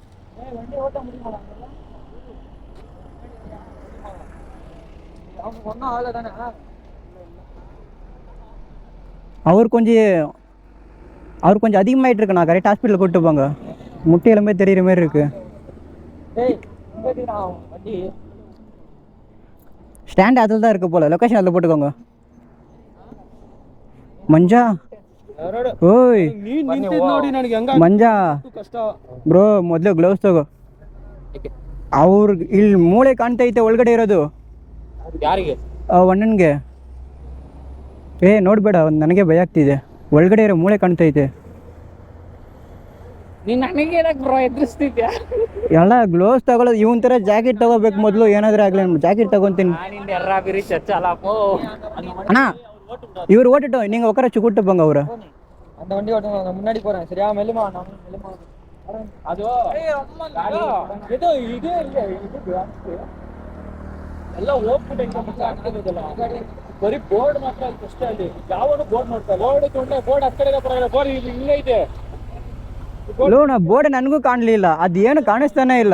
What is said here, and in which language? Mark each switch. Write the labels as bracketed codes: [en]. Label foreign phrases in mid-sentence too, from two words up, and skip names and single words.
[ta] அவர் கொஞ்சம் அதிகமாகிட்டு இருக்குண்ணா. கரெக்ட் ஹாஸ்பிட்டலில் கூப்பிட்டு போங்க. முட்டை எலும்பே தெரியுற மாதிரி இருக்கு. ஸ்டாண்ட் அதில் தான் இருக்கு போல. லொக்கேஷன் அதில் போட்டுக்கோங்க. [kn] ಮಂಜಾ ಓಯ್ ಮಂಜಾ ಬ್ರೋ ಮೊದಲು ಗ್ಲೌಸ್ ತಗೋ. ಅವ್ರಿಗೆ ಇಲ್ಲಿ ಮೂಳೆ ಕಾಣ್ತಾ ಐತೆ ಒಳಗಡೆ ಇರೋದು. ಯಾರಿಗೆ? ಅಣ್ಣನಿಗೆ. ನೋಡಬೇಡ, ನನಗೆ ಭಯ ಆಗ್ತಿದೆ. ಒಳಗಡೆ ಇರೋ ಮೂಳೆ ಕಾಣ್ತಾ ಐತೆ. ಎಲ್ಲ ಗ್ಲೌಸ್ ತಗೊಳ್ಳೋದು. ಇವನ್ ಥರ ಜಾಕೆಟ್ ತಗೋಬೇಕು ಮೊದಲು. ಏನಾದರೂ ಆಗಲಿ ಜಾಕೆಟ್ ತಗೊತೀನಿ. [ta] ಅಣ್ಣ இவர் ஓட்டுட்டோம், நீங்கள் உட்கார கூட்டு போங்க. அவரை அந்த வண்டி ஓட்டுங்க, நான் முன்னாடி போகிறேன். சரியா? [kn] மெல்லுமா ಅದು ಇದು ಇದೆ ಎಲ್ಲ ಹೋಗ್ಬಿಟ್ಟು ಬರೀ ಬೋರ್ಡ್ ಮಾತ್ರ ಅಷ್ಟೇ. ಅಲ್ಲಿ ಯಾವನು ಬೋರ್ಡ್ ನೋಡ್ತಾರೆ. ಬೋರ್ಡ್ ತೊಗೊಂಡೆ ಬೋರ್ಡ್ ಆ ಕಡೆ ಪರವಾಗಿಲ್ಲ. ಬೋರ್ಡ್ ಹಿಂಗೈತೆ. ನಾ ಬೋರ್ಡ್ ನನಗೂ ಕಾಣಲಿಲ್ಲ. ಅದು ಏನು ಕಾಣಿಸ್ತಾನೆ ಇಲ್ಲ.